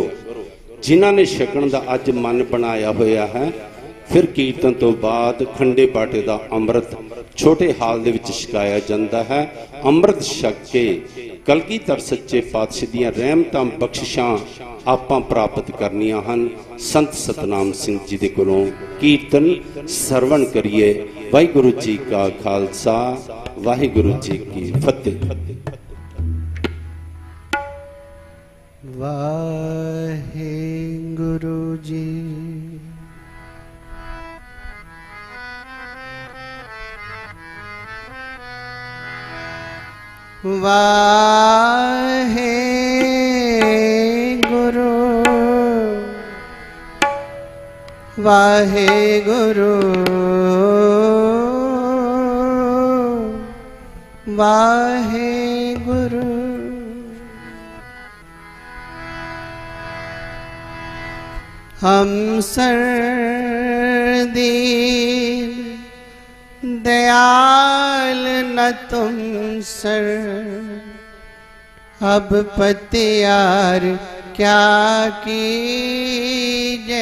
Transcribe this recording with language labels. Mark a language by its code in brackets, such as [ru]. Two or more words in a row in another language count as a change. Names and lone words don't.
[pa] ਜਿਨ੍ਹਾਂ ਨੇ ਛਕਣ ਦਾ ਅੱਜ ਮਨ ਬਣਾਇਆ ਹੋਇਆ ਹੈ, ਫਿਰ ਕੀਰਤਨ ਤੋਂ ਬਾਅਦ ਖੰਡੇ ਪਾਟੇ ਦਾ ਅੰਮ੍ਰਿਤ ਛੋਟੇ ਹਾਲ ਦੇ ਵਿਚ ਛਕਾਇਆ ਜਾਂਦਾ ਹੈ। ਅੰਮ੍ਰਿਤ ਛਕ ਕੇ ਕਲਗੀਧਰ ਸੱਚੇ ਪਾਤਸ਼ਾਹ ਦੀਆਂ ਰਹਿਮਤਾਂ ਬਖਸ਼ਿਸ਼ਾਂ ਆਪਾਂ ਪ੍ਰਾਪਤ ਕਰਨੀਆਂ ਹਨ। ਸੰਤ ਸਤਨਾਮ ਸਿੰਘ ਜੀ ਦੇ ਕੋਲੋਂ ਕੀਰਤਨ ਸਰਵਣ ਕਰੀਏ। ਵਾਹਿਗੁਰੂ ਜੀ ਕਾ ਖਾਲਸਾ, ਵਾਹਿਗੁਰੂ ਜੀ ਕੀ ਫਤਿਹ। ਵਾਹਿਗੁਰੂ ਜੀ। ਵਾਹਿਗੁਰੂ ਵਾਹਿਗੁਰੂ ਵਾਹਿਗੁਰੂ। [hi] हम सरदीन दयाल न तुम सर, अब पतियार क्या कीजे।